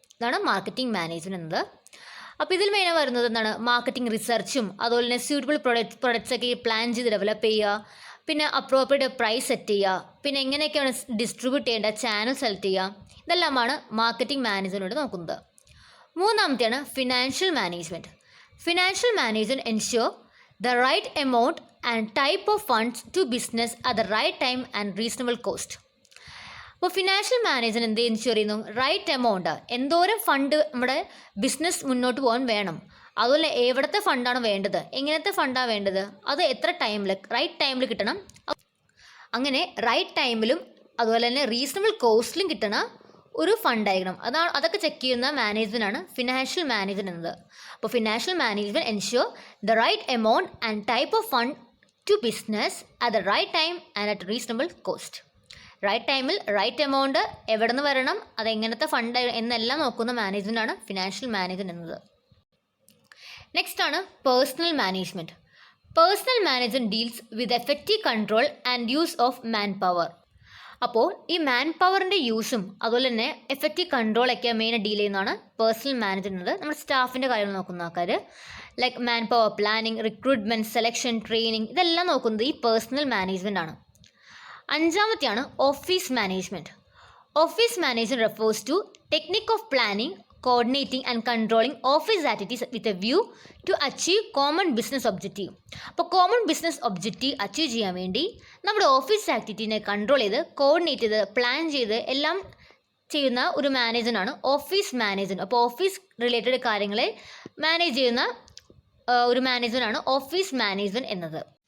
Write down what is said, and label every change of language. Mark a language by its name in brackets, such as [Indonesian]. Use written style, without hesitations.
[Malayalam] ഇതാണ് marketing management എന്നത്. അപ്പോൾ ഇതിൽ മെയിനായി വരുന്നത് എന്താണ്? മാർക്കറ്റിംഗ് റിസർച്ചും അതുപോലെ തന്നെ സ്യൂട്ടബിൾ പ്രൊഡക്ട്സൊക്കെ പ്ലാൻ ചെയ്ത് ഡെവലപ്പ് ചെയ്യുക, പിന്നെ അപ്രോപ്രിയേറ്റ് പ്രൈസ് സെറ്റ് ചെയ്യുക, പിന്നെ എങ്ങനെയൊക്കെയാണ് ഡിസ്ട്രിബ്യൂട്ട് ചെയ്യേണ്ട ചാനൽ സെലക്ട് ചെയ്യുക, ഇതെല്ലാമാണ് മാർക്കറ്റിംഗ് മാനേജ്മെൻറ്റ് നോക്കുന്നത്. മൂന്നാമത്തെയാണ് financial management. [English] Financial management ensure the right amount and type of funds to business at the right time and reasonable cost. [Malayalam] അപ്പോൾ ഫിനാൻഷ്യൽ മാനേജ്മെൻറ്റ് എന്ത് ensure ചെയ്യുന്നു? റൈറ്റ് എമൗണ്ട്, എന്തോരം fund നമ്മുടെ business മുന്നോട്ട് പോകാൻ വേണം, അതുപോലെ എവിടുത്തെ ഫണ്ടാണ് വേണ്ടത്, എങ്ങനത്തെ ഫണ്ടാണ് വേണ്ടത്, അത് എത്ര ടൈമിൽ റൈറ്റ് ടൈമിൽ കിട്ടണം, അങ്ങനെ റൈറ്റ് ടൈമിലും അതുപോലെ തന്നെ റീസണബിൾ കോസ്റ്റിലും കിട്ടണ ഒരു ഫണ്ടായിരിക്കണം. അതൊക്കെ ചെക്ക് ചെയ്യുന്ന മാനേജ്മെൻറ്റാണ് ഫിനാൻഷ്യൽ മാനേജ്മെൻറ്റ് എന്നത്. അപ്പോൾ [English] Financial management ensure the right amount and type of fund to business at the right time and at reasonable cost. [Malayalam] Right ടൈമിൽ റൈറ്റ് എമൗണ്ട് എവിടെ നിന്ന് വരണം, അതെങ്ങനത്തെ ഫണ്ട് എന്നെല്ലാം നോക്കുന്ന മാനേജ്മെൻറ്റാണ് ഫിനാൻഷ്യൽ മാനേജ്മെൻറ്റ് എന്നത്. നെക്സ്റ്റ് ആണ് [English] Personal management. Personal management deals with effective control and use of manpower. [Malayalam] അപ്പോൾ ഈ മാൻ പവറിൻ്റെ യൂസും അതുപോലെ തന്നെ എഫക്റ്റീവ് കൺട്രോളൊക്കെ മെയിനായി ഡീൽ ചെയ്യുന്നതാണ് പേഴ്സണൽ മാനേജ്മെൻറ്റ്. നമ്മുടെ സ്റ്റാഫിൻ്റെ കാര്യങ്ങൾ നോക്കുന്ന ആൾക്കാർ, like man power planning, recruitment, selection, training, ഇതെല്ലാം നോക്കുന്നത് ഈ പേഴ്സണൽ മാനേജ്മെൻ്റ് ആണ്. അഞ്ചാമത്തെയാണ് office management. [English] Office management refers to technique of planning, coordinating and controlling office activities with a view to achieve common business objective. [Malayalam] അപ്പോൾ common business objective achieve ചെയ്യാൻ വേണ്ടി നമ്മുടെ office ആക്ടിവിറ്റീനെ control ചെയ്ത് coordinate ചെയ്ത് plan ചെയ്ത് എല്ലാം ചെയ്യുന്ന ഒരു മാനേജറാണ് ഓഫീസ് മാനേജ്മെൻറ്റ്. അപ്പോൾ ഓഫീസ് റിലേറ്റഡ് കാര്യങ്ങളെ മാനേജ് ചെയ്യുന്ന ഒരു മാനേജറാണ് ഓഫീസ് മാനേജ്മെൻറ്റ് എന്നത്.